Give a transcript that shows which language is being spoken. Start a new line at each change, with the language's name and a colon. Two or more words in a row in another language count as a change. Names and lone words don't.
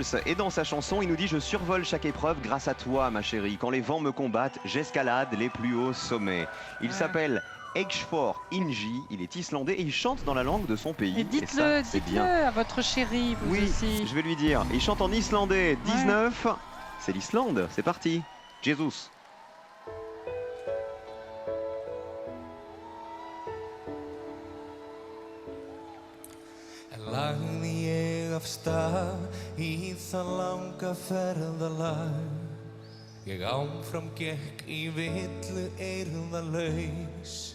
French: Et dans sa chanson, il nous dit « Je survole chaque épreuve grâce à toi, ma chérie. Quand les vents me combattent, j'escalade les plus hauts sommets. » Il s'appelle Eyþór Ingi, il est islandais et il chante dans la langue de son pays. Et dites-le, ça, c'est dites-le bien. à votre chérie, vous Oui, aussi. je vais lui dire. Il chante en islandais. 19, c'est l'Islande. C'est parti. Jesus.
Icelandic: Lagði ég af stað í það langa ferðalag. Ég áfram gekk í villu eirðalaus.